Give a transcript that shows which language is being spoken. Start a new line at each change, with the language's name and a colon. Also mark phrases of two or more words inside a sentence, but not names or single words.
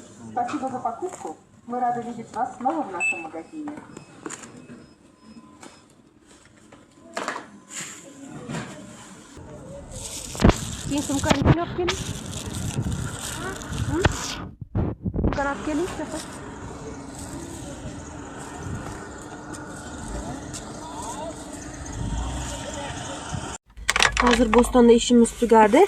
Russian: Спасибо за покупку. Мы рады видеть вас снова в нашем магазине.
Uzbek: Keyin sumkani olib keling. Sumkani olib keling, chaqir. Hozir Bo'stonda ishimiz tugadi.